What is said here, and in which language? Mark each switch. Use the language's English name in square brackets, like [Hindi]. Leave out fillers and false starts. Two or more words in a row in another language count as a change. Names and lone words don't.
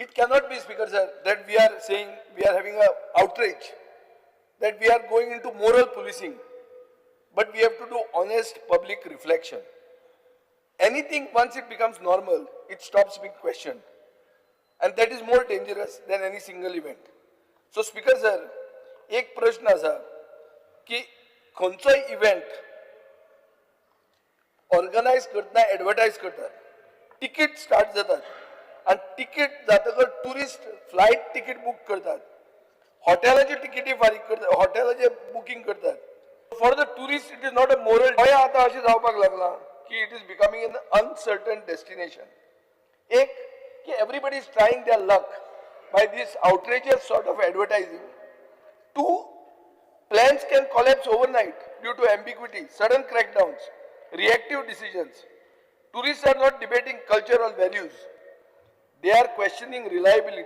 [English] It cannot be, Speaker sir, that we are saying we are having an outrage, that we are going into moral policing, but we have to do honest public reflection. Anything, once it becomes normal, it stops being questioned. And that is more dangerous than any single event. So, Speaker sir, [Konkani] एक प्रश्न आसा की खंयचोय इव्हेंट ऑर्गनायज करतना एडवर्टायज करतात, तिकीट स्टार्ट जातात आणि तिकीट जातकर [English] tourist flight [Konkani] तिकीट बुक करतात, हॉटेलाची तिकीटी फारीक करतात, हॉटेलाचे बुकिंग करतात. [English] for the tourist it is not a moral. [Konkani] गोंया आतां अशें जावपाक लागलां की [English] it is becoming an uncertain destination. [Konkani] एक की [English] everybody is trying their luck by this outrageous sort of advertising. Two, plans can collapse overnight due to ambiguity, sudden crackdowns, reactive decisions. Tourists are not debating cultural values. They are questioning reliability.